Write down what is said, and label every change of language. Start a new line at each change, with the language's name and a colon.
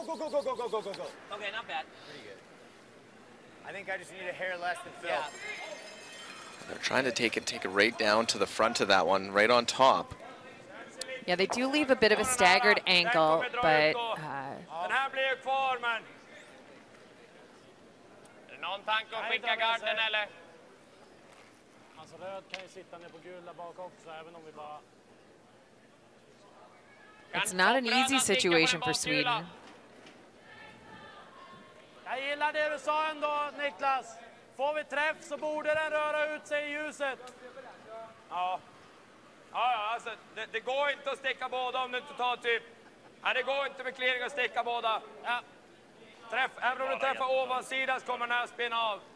English: Okay, not bad. Pretty good. I think I just need a hair less than Phil. Yeah. They're trying to take it right down to the front of that one, right on top. Yeah, they do leave a bit of a staggered angle, but
Swedish: Den här blir kvar, men... Är det någon tanke att skicka garden, eller? Alltså röd kan ju sitta ner på gula bak också, även om vi bara...
English: it's not an easy situation for Sweden.
Swedish: Jag gillar det du sa ändå, Niklas. Får vi träff så borde den röra ut sig i ljuset. Ja, alltså det går inte att sticka båda om du inte tar typ... Nej, det går inte med clearing att sticka båda. Ja. Även om du träffar ovansidan så kommer den här spinna av.